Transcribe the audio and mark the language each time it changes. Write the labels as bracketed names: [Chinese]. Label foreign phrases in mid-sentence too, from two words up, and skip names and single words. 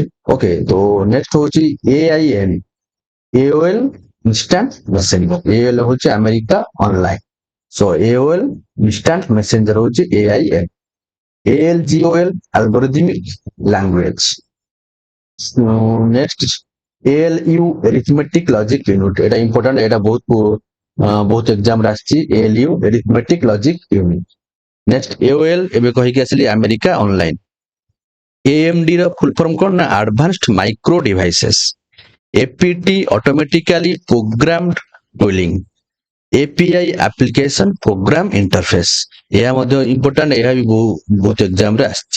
[Odia] ଓକେ, ତ ନେକ୍ସଟ ହଉଛି AIN, AOL ଇନଷ୍ଟାଣ୍ଟ ମେସେଞ୍ଜର। AOL ହଉଛି ଆମେରିକା ଅନଲାଇନ। ସୋ AOL ଇନଷ୍ଟାଣ୍ଟ ମେସେଞ୍ଜର ହଉଛି AIN। [English] ALGOL, algorithmic language. ନେକ୍ସଟ ALU, arithmetic logic unit। [Odia] ଏଟା ଇମ୍ପୋର୍ଟାଣ୍ଟ, ଏଟା ବହୁତ ଏକ୍ସାମ ରେ ଆସିଛି। [English] ALU, arithmetic logic unit। [Odia] ନେକ୍ସଟ AOL ଏବେ କହିକି ଆସିଲି ଆମେରିକା ଅନଲାଇନ। AMD ର [English] full form [Odia] କଣ ନା ଆଡଭାନ୍ସଡ ମାଇକ୍ରୋ ଡିଭାଇସେସ୍। [English] APT, automatically programmed tooling. API, application program interface. [Odia] ଏହା ମଧ୍ୟ ଇମ୍ପୋର୍ଟାଣ୍ଟ, ଏହା ବି ବହୁତ ଏକ୍ସାମ ରେ ଆସିଛି।